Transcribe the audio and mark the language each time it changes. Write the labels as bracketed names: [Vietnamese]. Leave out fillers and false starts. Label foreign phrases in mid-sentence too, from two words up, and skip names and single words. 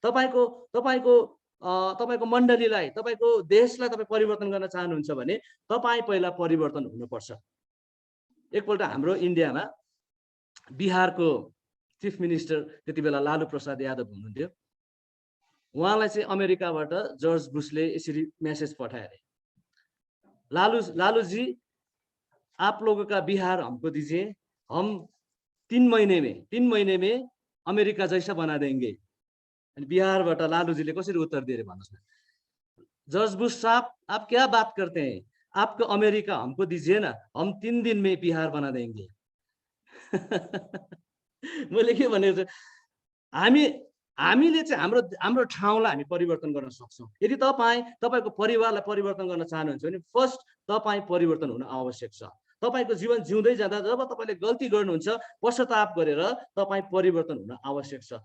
[Nepali] तपाईँको मण्डलीलाई, तपाईँको देशलाई तपाईँ परिवर्तन गर्न चाहनुहुन्छ भने तपाईँ पहिला परिवर्तन हुनुपर्छ। एकपल्ट हाम्रो इन्डियामा बिहारको [English] chief minister [Nepali] त्यति बेला लालू प्रसाद यादव हुनुहुन्थ्यो। उहाँलाई चाहिँ अमेरिकाबाट जर्ज बुशले यसरी मैसेज पठाए अरे, [Hindi] लालू जी आप लोगों का बिहार हमको दीजिए, हम 3 महीने में अमेरिका जैसा बना देंगे। [Nepali] अनि बिहारबाट लालूजीले कसरी उत्तर दिए भन्नुहोस् न। [Hindi] जर्ज बुश साहब आप क्या बात करते हैं, आपको अमेरिका हमको दीजिए ना, हम 3 दिन में बिहार बना देंगे। [Nepali] मैले के भनेको हामीले चाहिँ हाम्रो ठाउँलाई हामी परिवर्तन गर्न सक्छौँ। यदि तपाईँको परिवारलाई परिवर्तन गर्न चाहनुहुन्छ भने फर्स्ट तपाईँ परिवर्तन हुन आवश्यक छ। तपाईँको जीवन जिउँदै जाँदा जब तपाईँले गल्ती गर्नुहुन्छ पश्चाताप गरेर तपाईँ परिवर्तन हुन आवश्यक छ।